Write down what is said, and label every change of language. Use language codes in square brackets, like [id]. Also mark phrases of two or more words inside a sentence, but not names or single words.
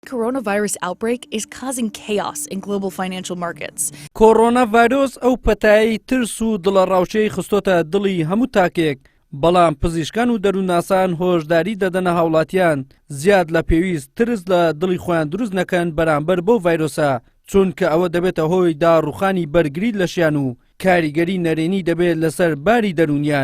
[en] Coronavirus outbreak is causing chaos in global financial markets. [ckb] کۆڕۆناڤایرۆس ئەو پەتایی ترس و دڵەڕاوچەی خستۆتە دڵی هەموو تاکێک بەڵام پزیشکان و دەرووناسان هۆشداری دەدەنە هاوڵاتیان زیاد لە پێویست ترس لە دڵی خۆیان دروست نەکەن بەرامبەر بەو ڤایرۆسە چونکە ئەوە دەبێتە هۆی داڕوخانی بەرگری لەشیان و کاریگەری نەرێنی دەبێت لەسەر باری دەرونیان.